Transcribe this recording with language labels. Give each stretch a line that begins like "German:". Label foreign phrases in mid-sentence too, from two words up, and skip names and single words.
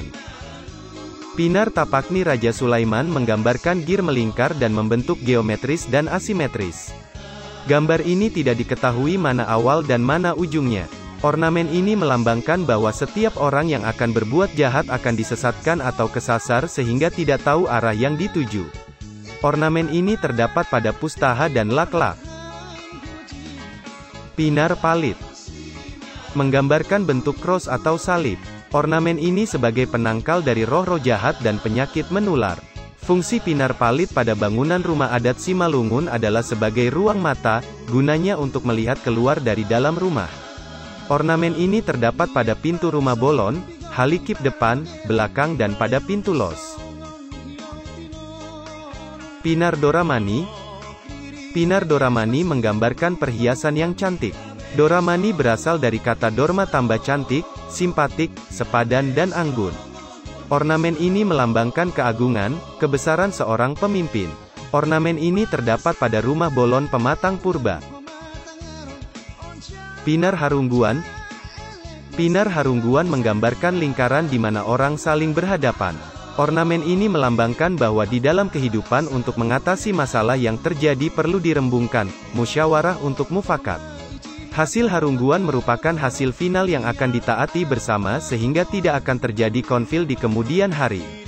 Indonesian: Pinar Tapakni Raja Sulaiman menggambarkan gir melingkar dan membentuk geometris dan asimetris. Gambar ini tidak diketahui mana awal dan mana ujungnya. Ornamen ini melambangkan bahwa setiap orang yang akan berbuat jahat akan disesatkan atau kesasar sehingga tidak tahu arah yang dituju. Ornamen ini terdapat pada pustaha dan lak-lak. Pinar Palit menggambarkan bentuk cross atau salib. Ornamen ini sebagai penangkal dari roh-roh jahat dan penyakit menular. Fungsi pinar palit pada bangunan rumah adat Simalungun adalah sebagai ruang mata, gunanya untuk melihat keluar dari dalam rumah. Ornamen ini terdapat pada pintu rumah bolon, halikip depan, belakang dan pada pintu los. Pinar Doramani. Pinar Doramani menggambarkan perhiasan yang cantik. Doramani berasal dari kata dorma tambah cantik, simpatik, sepadan dan anggun. Ornamen ini melambangkan keagungan, kebesaran seorang pemimpin. Ornamen ini terdapat pada rumah bolon pematang purba. Pinar Harungguan. Pinar Harungguan menggambarkan lingkaran di mana orang saling berhadapan. Ornamen ini melambangkan bahwa di dalam kehidupan untuk mengatasi masalah yang terjadi perlu dirembungkan, musyawarah untuk mufakat. Hasil harungguan merupakan hasil final yang akan ditaati bersama sehingga tidak akan terjadi konflik di kemudian hari.